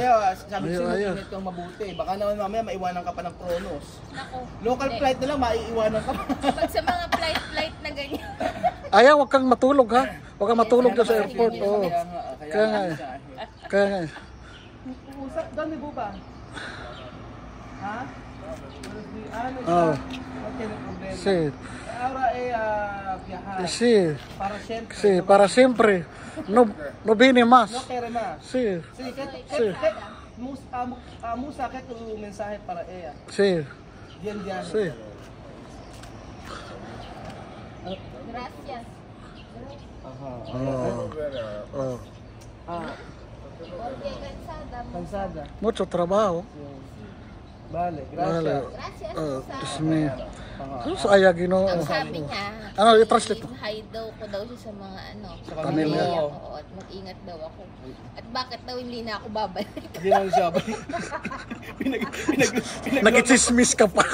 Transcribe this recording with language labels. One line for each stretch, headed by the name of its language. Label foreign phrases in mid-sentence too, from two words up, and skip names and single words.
Filipino: ayaw, sabi ko sa'yo, ingat kang mabuti. Baka naman mamaya maiwanan ka pa ng Kronos. Nako. Local flight na lang, maiiwanan ka pa. Pag sa mga flight na ganyan. Ayaw, huwag kang matulog ha. Huwag kang matulog doon sa airport. Kaya nga. Kaya nga. Usap doon ni Buba. Ha?
Spanish: Sí. Ahora viajar. Sí. Para siempre. Sí, para siempre. No viene más. No quiere más. Sí. Sí, Musa, ¿qué tu mensaje para ella? Sí. Bien, bien. Sí. Gracias. Porque Cansada. Mucho trabajo. Vale, gracias. Gracias.
Filipino: Diyos me. So, ayaw Ginoo. Ang sabi niya, Ano, i-translate mo. hi daw ko daw siya sa mga pamilya. Oo, at mag-ingat daw ako. At bakit daw hindi na ako babalik? Hindi naman siya. Nag-chismis ka pa.